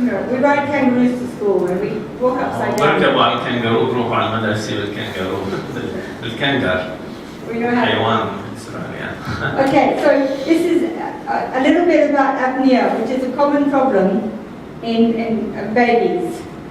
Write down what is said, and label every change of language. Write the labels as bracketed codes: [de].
[en] We ride kangaroos to school and we walk upside down. [ar] بركبوا على الكنغرو، بروحوا على المدرسة بالكنغرو بالكنغر. [en] We know how. [ar] حيوان أستراليا. [en] Okay, so this is a little bit about apnea, which is a common problem in babies.